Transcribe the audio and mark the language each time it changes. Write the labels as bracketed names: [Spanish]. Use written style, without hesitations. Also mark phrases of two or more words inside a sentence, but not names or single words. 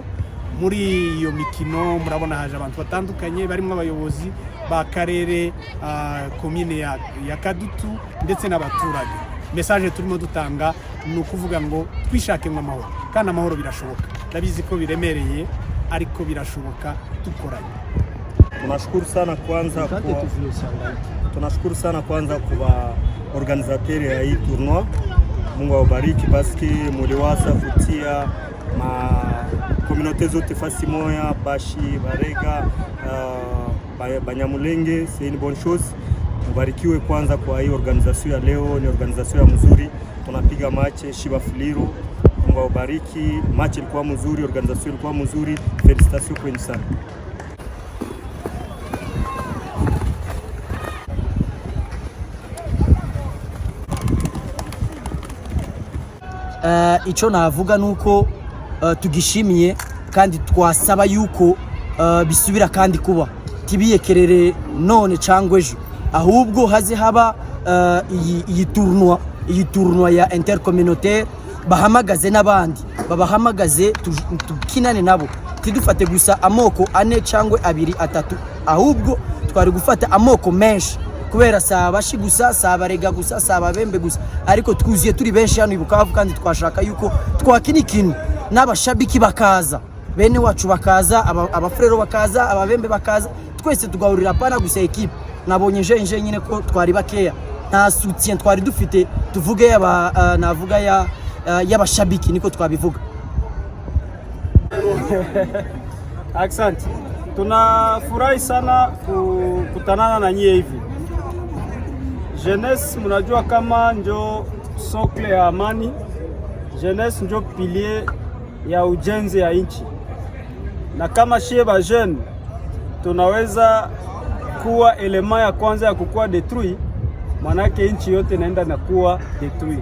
[Kinyarwanda] Muri iyo mikino murabona haje abantu batandukanye barimo abayobozi b'akarere, komine ya Kadutu ndetse n'abaturage. Message turimo dutanga ni ukuvuga ngo twishakemo amahoro, kandi amahoro birashoboka. Ndabizi ko biremereye ariko birashoboka dukoranye. [Swahili] Tunashukuru sana kwanza kwa organisateur ya hii tournoi. Mungu awabariki paski muliwasa kutia communauté zote fasi moya, Bashi, Barega, Banyamulenge. [French] C'est une bonne chose. [Swahili] Mubarikiwe kwanza kwa hii organisation ya leo, ni organisation ya mzuri. Tunapiga match Shiba Fuliru. Mungu awabariki. Match ilikuwa mzuri, organisation ilikuwa mzuri. Félicitations kwenu sana. [Rundi] Ico navuga nuko tugishimiye kandi twasaba yuko bisubira kandi kuba tibiyekerere none cangwe ejo, ahubwo haze haba iyi tournoi ya intercommunautaire, bahamagaze n'abandi, babahamagaze tukinane nabo, tidufate gusa amoko ane cangwe abiri atatu, ahubwo twari gufata amoko menshi, kubera sabashi gusa, sabarega gusa, sababembe gusa, ariko twuziye turi benshi hano ibukavu, kandi twashaka yuko twakina ikintu n'abashabiki bakaza, bene wacu bakaza, abafrero bakaza, ababembe bakaza, twese tugahurira pana gusa equipe. Nabonye nje nyine ko twari bakeya, nta soutien twari dufite, tuvuge navuga y'abashabiki niko twabivuga. [Swahili] Asante. Tunafurahi sana kukutanana na nyie hivi. Jeunesse mnajua kama njo socle ya amani, jeunesse njo pilier ya ujenzi ya nchi, na kama shie ba jeune tunaweza kuwa elema ya kwanza ya kukua detrui, manake nchi yote naenda na kuwa detrui.